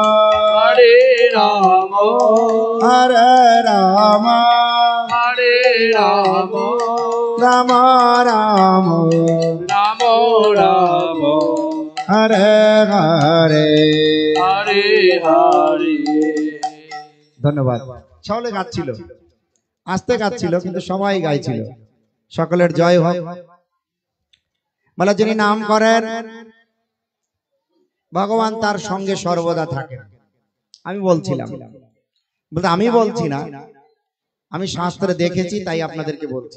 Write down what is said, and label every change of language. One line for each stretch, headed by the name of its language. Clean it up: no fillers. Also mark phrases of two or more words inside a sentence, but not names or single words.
Sanskrit: Rama, हरे राम, हरे राम, राम राम, राम राम, हरे हरे, हरे हरे.
Bangla: ধন্যবাদ। সকলে গাচ্ছিল, আস্তে গাচ্ছিল, কিন্তু সবাই গাইছিল। সকলের জয় হোক। বলে যিনি নাম করেন ভগবান তার সঙ্গে সর্বদা থাকেন। আমি বলছিলাম, বলতে আমি বলছি না, আমি শাস্ত্রে দেখেছি তাই আপনাদেরকে বলছি।